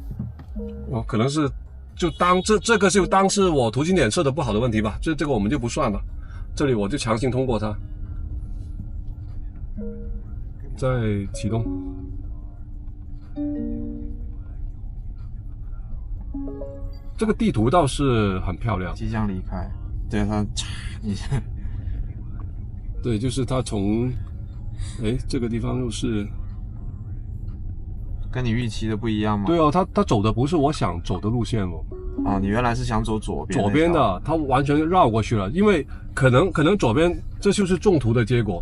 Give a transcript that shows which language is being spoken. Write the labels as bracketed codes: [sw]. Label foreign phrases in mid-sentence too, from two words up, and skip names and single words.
[zh] 哦，可能是就當這個就當是我途經點設的不好的問題吧，這個我們就不算了。這裡我就強行通過它。再啟動，這個地圖倒是很漂亮。即將離開，對它一下，對，就是它從，哎，這個地方又是，跟你預期的不一樣嗎？對哦，它走的不是我想走的路線哦。啊，你原來是想走左邊？左邊的，它完全繞過去了，因為可能左邊這就是中途的結果。